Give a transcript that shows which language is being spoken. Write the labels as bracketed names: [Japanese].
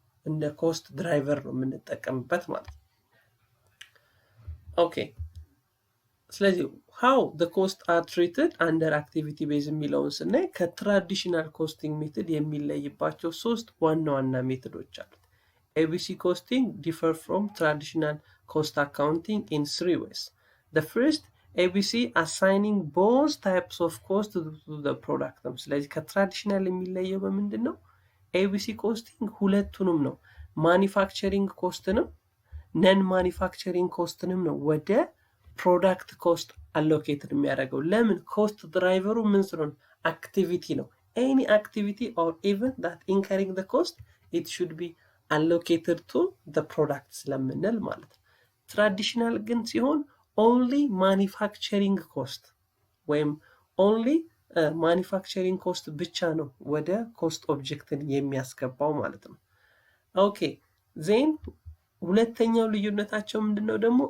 [Amharic] እንደ ኮስት ድራይቨር ነው የምንጠቀምበት ማለት ነው። ኦኬ ስለዚህ [English] how the cost are treated under activity based [Amharic] የሚለውን ስናይ ከትራዲሽናል ኮስቲንግ ሜትድ የሚለይባቸው ሶስት ዋና ዋና ሜትዶች አሉት። [English] ABC costing differ from traditional cost accounting in three ways. The first, ABC assigning both types of cost to the product. [Amharic] ስለዚህ ከትራዲሽናል የሚለየው በምንድን ነው? ABC ኮስቲንግ ሁለቱንም ነው፣ ማኒፋክቸሪንግ ኮስትንም ነን ማኒፋክቸሪንግ ኮስትንም ነው ወደ ፕሮዳክት ኮስት አሎኬትድ የሚያደርገው። ለምን? ኮስት ድራይቨሩ ምን ስለሆነ አክቲቪቲ ነው። [English] ኤኒ አክቲቪቲ ኦር ኢቨንት ዳት ኢንከሪንግ ዘ ኮስት ኢት ሹድ ቢ አሎኬትድ ቱ ዘ ፕሮዳክት [Amharic] ስለምንል ማለት ነው። ትራዲሽናል ግን ሲሆን ኦንሊ ማኒፋክቸሪንግ ኮስት ወይም ኦንሊ ማኒፋክቸሪንግ ኮስት ብቻ ነው ወደ ኮስት ኦብጀክትን የሚያስገባው ማለት ነው። ኦኬ ዜን ሁለተኛው ልዩነታቸው ምንድነው ደግሞ?